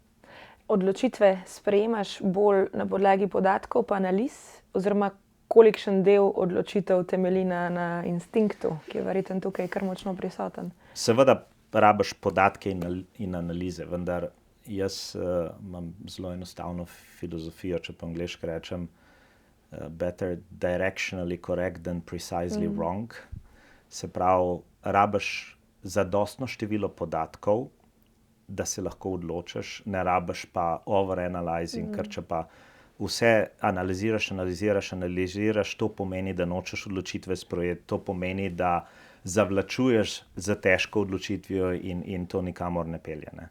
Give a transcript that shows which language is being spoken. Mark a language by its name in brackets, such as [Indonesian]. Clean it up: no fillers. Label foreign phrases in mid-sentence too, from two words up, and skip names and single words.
[Slovenian] Odločitve sprejemaš bolj na podlagi podatkov pa analiz, oziroma kolikšen del odločitev temelji na instinktu, ki je verjetno tukaj kar močno prisoten? Seveda rabiš podatke in analize, vendar jaz imam zelo enostavno filozofijo, če po angleško rečem, [English] better directionally correct than precisely wrong. [Slovenian] Se pravi, rabiš zadostno število podatkov, da se lahko odločiš, ne rabiš pa overanalyzing, ker če pa vse analiziraš, to pomeni, da nočeš odločitve sprejeti, to pomeni, da zavlačuješ za težko odločitvijo in to nikamor ne pelje, ne.